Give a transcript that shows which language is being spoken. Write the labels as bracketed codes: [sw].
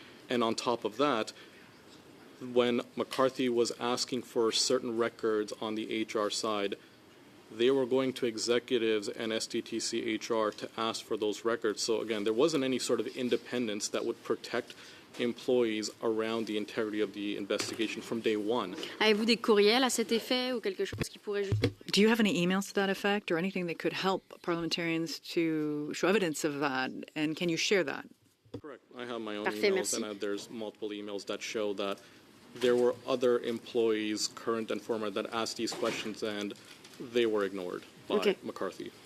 [en] And on top of that, when McCarthy was asking for certain records on the HR side, they were going to executives and SDTC HR to ask for those records. So again, there wasn't any sort of independence that would protect employees around the integrity of the investigation from day one. [fr] Avez-vous des courriels à cet effet ou quelque chose qui pourrait... [en] Do you have any emails to that effect or anything that could help parliamentarians to show evidence of that? And can you share that? Correct. I have my own [fr] Parfait, [en] emails, [fr] merci. [en] and there's multiple emails that show that there were other employees, current and former, that asked these questions, and they were ignored by McCarthy.